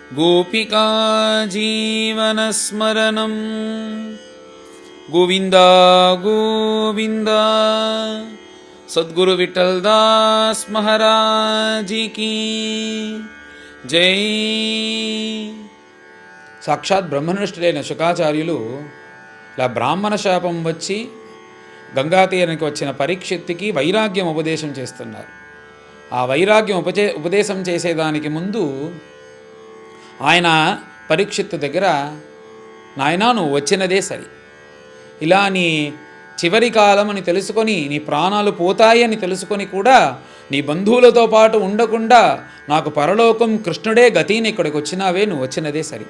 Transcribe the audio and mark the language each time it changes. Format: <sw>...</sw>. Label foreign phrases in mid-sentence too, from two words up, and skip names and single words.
<sa>गोपिका जीवनस्मरणं गोविंद गोविंद।</sa> <hi>सद्गुरु विठल दास महाराज की जय।</hi> <te>సాక్షాత్ బ్రహ్మనిష్ఠుడైన శుకాచార్యులు ఇలా బ్రాహ్మణ శాపం వచ్చి గంగాతీరానికి వచ్చిన పరీక్షిత్తుకి వైరాగ్యం ఉపదేశం చేస్తున్నారు. ఆ వైరాగ్యం ఉపదేశం చేసేదానికి ముందు ఆయన పరీక్షిత్తు దగ్గర, నాయనా నువ్వు వచ్చినదే సరి, ఇలా నీ చివరి కాలం అని తెలుసుకొని, నీ ప్రాణాలు పోతాయి అని తెలుసుకొని కూడా నీ బంధువులతో పాటు ఉండకుండా నాకు పరలోకం కృష్ణుడే గతిని ఇక్కడికి వచ్చినావే, నువ్వు వచ్చినదే సరి.</te>